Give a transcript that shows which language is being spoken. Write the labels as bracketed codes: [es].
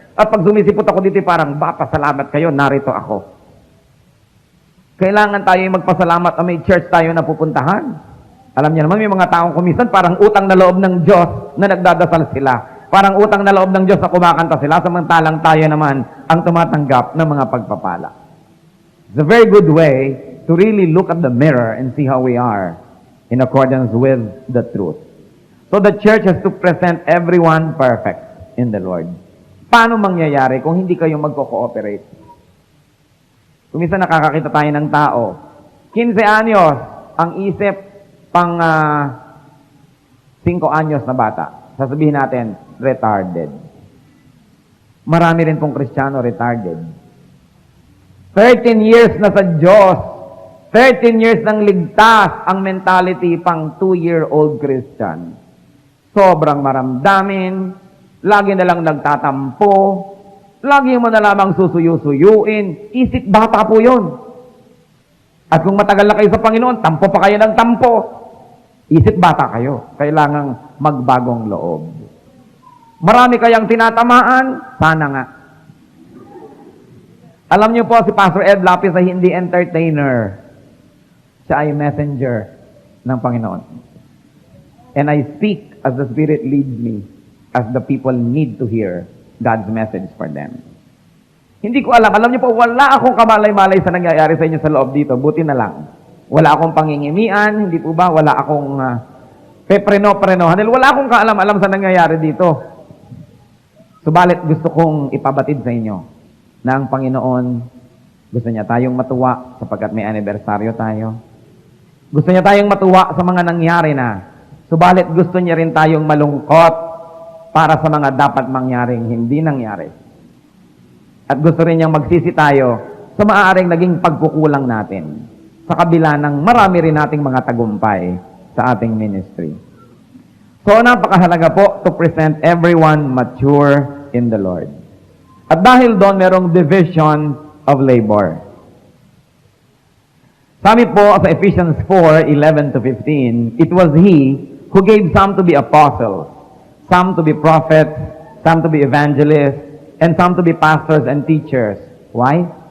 [tl] At pag sumisipot ako dito, parang, pasalamat kayo, narito ako. Kailangan tayo magpasalamat na may church tayo na pupuntahan. Alam niyo naman, may mga taong kumisan, parang utang na loob ng Diyos na nagdadasal sila. Parang utang na loob ng Diyos na kumakanta sila, samantalang tayo naman ang tumatanggap ng mga pagpapala. [en] It's a very good way to really look at the mirror and see how we are in accordance with the truth. So the church has to present everyone perfect in the Lord. [tl] Paano mangyayari kung hindi kayo magko-cooperate? Kung minsan nakakakita tayo ng tao, 15 anyos, ang isip pang 5 anyos na bata. Sasabihin natin, retarded. Marami rin pong Kristiyano retarded. 13 years na sa Diyos. 13 years nang ligtas ang mentality pang 2-year-old Christian. Sobrang maramdamin, lagi na lang nagtatampo, lagi mo na lamang susuyo-suyuin, isip bata po yun. At kung matagal na kayo sa Panginoon, tampo pa kayo ng tampo. Isip bata kayo. Kailangang magbagong loob. Marami kayang tinatamaan, sana nga. Alam niyo po, si Pastor Ed Lapis ay hindi entertainer. Siya ay messenger ng Panginoon. [en] And I speak as the Spirit leads me, as the people need to hear God's message for them. [tl] Hindi ko alam. Alam niyo po, wala akong kamalay-malay sa nangyayari sa inyo sa loob dito. Buti na lang. Wala akong pangingimian, hindi po ba? Wala akong pepreno-prenohan. Wala akong kaalam-alam sa nangyayari dito. Subalit gusto kong ipabatid sa inyo na ang Panginoon gusto niya tayong matuwa sapagkat may anibersaryo tayo. Gusto niya tayong matuwa sa mga nangyari na. Subalit gusto niya rin tayong malungkot para sa mga dapat mangyaring hindi nangyari. At gusto rin niyang magsisi tayo sa maaaring naging pagkukulang natin sa kabila ng marami rin nating mga tagumpay sa ating ministry. So, napakahalaga po [en] to present everyone mature in the Lord. [tl] At dahil doon, merong [en] division of labor. [tl] Sabi po sa [en] Ephesians 4:11 to 15, it was He who gave some to be apostles, some to be prophets, some to be evangelists, and some to be pastors and teachers. Why?